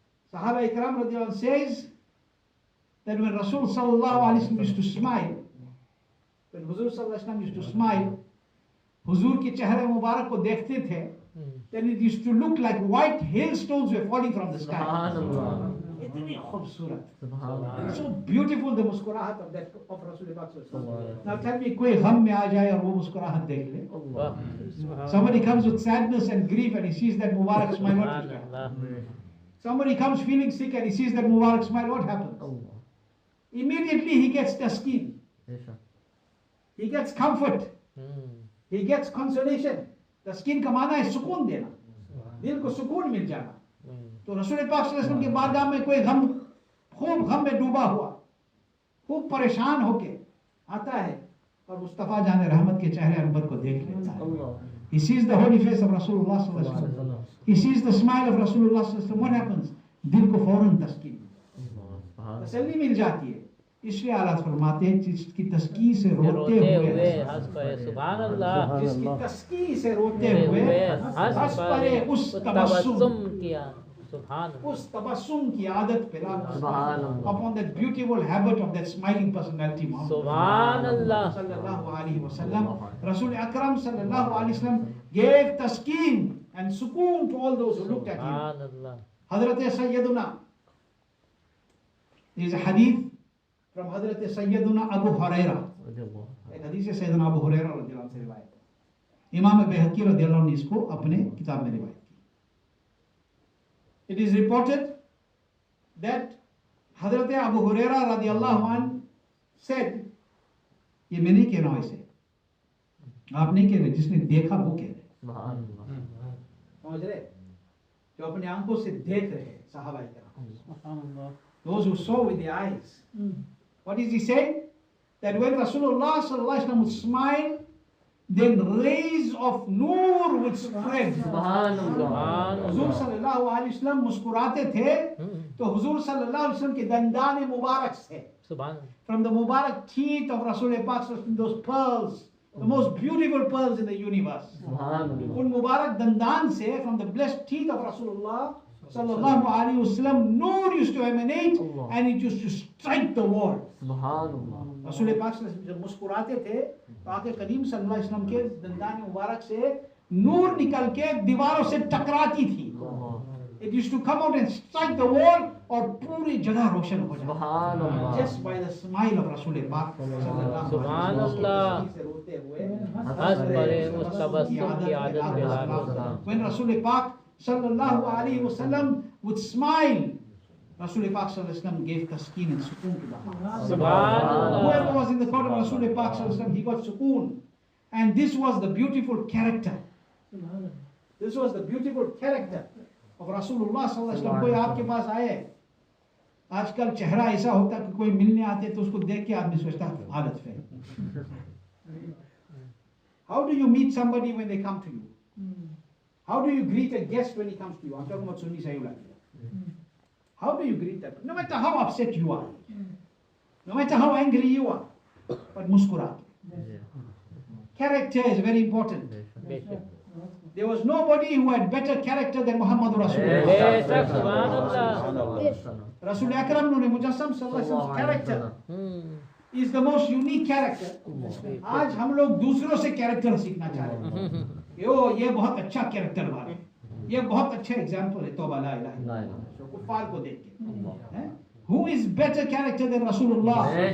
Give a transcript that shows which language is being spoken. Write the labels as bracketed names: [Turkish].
[English] Sahaba Ikram radiallahu anh says that when Rasul sallallahu alaihi wasallam used to smile, when Huzur sallallahu alaihi wasallam used to smile, [Hindi] Huzur के चेहरे मुबारक को देखते थे, [English] then it used to look like white hailstones were falling from the sky. [Arabic] Subhanallah. [Hindi] इतनी खूबसूरत. [Arabic] Subhanallah. [English] So beautiful the मुस्कुराहट of that of Rasul Pak sallallahu alaihi wasallam. Now tell me, [Hindi] कोई गम में आ जाए और वो मुस्कुराहट देख ले. [Arabic] Allah. [English] Somebody comes with sadness and grief and he sees that Mubarak smile, what is that? [Arabic] Subhanallah. [English] Somebody comes feeling sick and he sees that Mubarak smile, what happens? [Arabic] Allah. [English] Immediately he gets taskin, Besha. he gets comfort, he gets consolation. [Hindi] तस्कीन का माना है सुकून देना, दिल को सुकून मिल जाना. तो रसूल पाक सल्लल्लाहु अलैहि वसल्लम के बारगाह में कोई गम, खूब गम में डूबा हुआ, खूब परेशान होके आता है और मुस्तफा जान रहमत के चेहरे अनवर को देख लेता है. [Arabic] Allah. [English] He sees the holy face of Rasulullah sallallahu alaihi wasallam. He sees the smile of Rasulullah sallallahu alaihi wasallam. What happens? [Hindi] दिल को फौरन तस्कीन, तसल्ली मिल जाती है. इसलिए आलात फरमाते हैं जिसकी तस्की से रोते हुए हंस पड़े. सुभानअल्लाह. जिसकी तस्की से रोते हुए हंस पड़े उस तबस्सुम किया. सुभानअल्लाह. उस तबस्सुम की आदत पैदा [Arabic] Subhanallah. [English] upon that beautiful habit of that smiling personality. [Arabic] सुभानअल्लाह. Sallallahu alaihi wasallam. [English] Rasul Akram sallallahu alaihi wasallam gave taskin and sukoon to all those who looked at him. [Arabic] सुभानअल्लाह. [English] Hazrat Sayyiduna. There is a hadith from Hazrat Sayyiduna Abu Huraira. [Hindi] एक हदीस है सैयदना अबू हुरैरा रज़ियल्लाहु अन्हु से रिवायत है. इमाम बैहक़ी रज़ियल्लाहु अन्हु ने इसको अपने किताब में रिवायत की. [English] It is reported that Hazrat Abu Huraira [Hindi] रज़ियल्लाहु अन्हु said, ये मैं नहीं कह रहा हूँ ऐसे, आप नहीं कह रहे, जिसने देखा वो कह रहे. समझ रहे? जो अपने आंखों से देख रहे हैं सहाबा किराम, [English] those who saw with their eyes. What is he saying? That when Rasulullah sallallahu alaihi wasallam would smile, then rays of noor would spread. [Arabic] Subhanallah. [Hindi] हुजूर सल्लल्लाहु अलैहि वसल्लम मुस्कुराते थे तो हुजूर सल्लल्लाहु अलैहि वसल्लम के दंदान मुबारक से, [Arabic] सुभानअल्लाह. [English] from the Mubarak teeth of Rasul Pak, those pearls, the most beautiful pearls in the universe. [Arabic] Subhanallah. [Hindi] उन मुबारक दंदान से, [English] from the blessed teeth of Rasulullah sallallahu alaihi wasallam, noor used to emanate and it used to strike the wall. [Arabic] Subhanallah. [Hindi] रसूल पाक जब मुस्कुराते थे तो आके करीम सल्लल्लाहु अलैहि वसल्लम के दंदान मुबारक से नूर निकल के दीवारों से टकराती थी. [English] It used to come out and strike the wall [Hindi] और पूरी जगह रोशन हो जाए [English] just by the smile of रसूल पाक [Arabic] सुभान अल्लाह [Hindi] से रोते हुए हंस पड़े उस तबस्सुम की आदत के लायक [English] when रसूल पाक सल्लल्लाहु अलैहि वसल्लम would smile, रसूल पाक सल्लल्लाहु अलैहि वसल्लम gave taskin and sukoon to the heart. [Arabic] सुभान अल्लाह [English] Whoever was in the court of रसूल पाक सल्लल्लाहु अलैहि वसल्लम, he got sukoon. And this was the beautiful character. This was the beautiful character of [Hindi] रसूलुल्लाह सल्लल्लाहु अलैहि वसल्लम. कोई आपके पास आए, आजकल चेहरा ऐसा होता है कि कोई मिलने आते तो उसको देख के आदमी सोचता है हालत पे. [English] How do you meet somebody when they come to you? How do you greet a guest when he comes to you? I'm talking about Sunni Sayyula. How do you greet them? No matter how upset you are, no matter how angry you are, but muskura. Character is very important. There was nobody who had better character than Muhammad Rasulullah. [Hindi] बेशक सुभान अल्लाह [English] Rasul Akram Noori Mujassam sallallahu alaihi wasallam's character is the most unique character. [Hindi] आज हम लोग दूसरों से character सीखना चाह रहे हैं. ये बहुत अच्छा character वाला है. ये बहुत अच्छा example है तौबा ला इलाहा इल्लल्लाह. कुफार को देख के. [English] Who is better character than Rasulullah?